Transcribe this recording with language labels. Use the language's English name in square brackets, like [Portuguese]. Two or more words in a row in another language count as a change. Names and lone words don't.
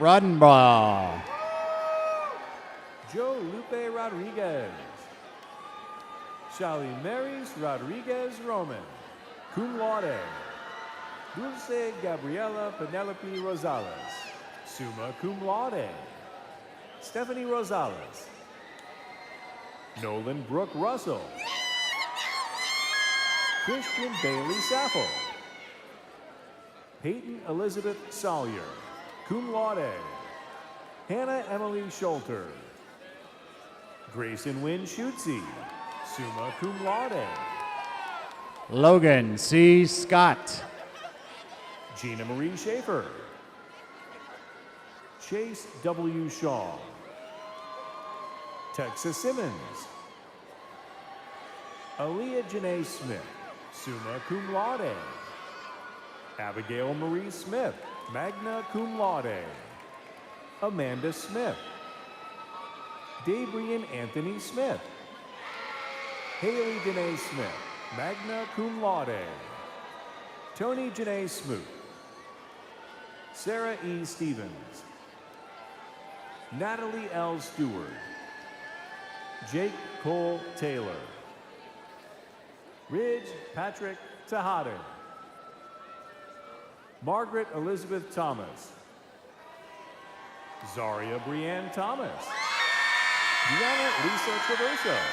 [English] Rodenbaugh. Joe Lupe Rodriguez. Shali Maris Rodriguez Roman, [Latin] cum laude. [English] Dulce Gabriela Penelope Rosales, [Latin] summa cum laude. [English] Stephanie Rosales. Nolan Brooke Russell. Christian Bailey Saffel. Peyton Elizabeth Sawyer, [Latin] cum laude. [English] Hannah Emily Schulter. Grayson Wynn Schutze, [Latin] summa cum laude. [English] Logan C. Scott. Gina Marie Schaefer. Chase W. Shaw. Texas Simmons. Aaliyah Janae Smith, [Latin] summa cum laude. [English] Abigail Marie Smith, [Latin] magna cum laude. [English] Amanda Smith. Dabrian Anthony Smith. Haley Danae Smith, [Latin] magna cum laude. [English] Tony Janae Smoot. Sarah E. Stevens. Natalie L. Stewart, Jake Cole Taylor, Ridge Patrick Tejada, Margaret Elizabeth Thomas, Zaria Brianne Thomas, Deanna Lisa Traverso,